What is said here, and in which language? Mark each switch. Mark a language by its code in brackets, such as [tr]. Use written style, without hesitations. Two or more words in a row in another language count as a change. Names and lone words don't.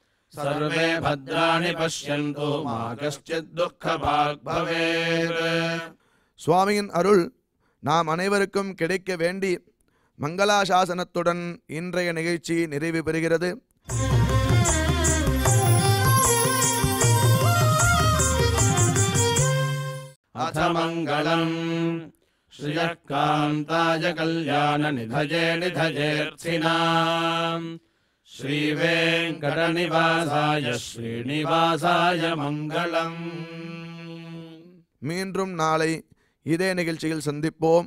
[sa] सर्वे भद्राणि पश्यन्तु मा कश्चित् दुःखभाग् भवेत्. [ta] சுவாமியின் அருள் நாம் அனைவருக்கும் கிடைக்க வேண்டி மங்களாசாசனத்துடன் இன்றைய நிகழ்ச்சி நிறைவு பெறுகிறது. [sa] अथ मङ्गलम् श्रियः कान्ताय कल्याणनिधये निधयेऽर्थिनाम् श्रीवेङ्कटनिवासाय श्रीनिवासाय मङ्गलम्. [ta] மீண்டும் நாளை இதே நிகழ்ச்சியில் சந்திப்போம்.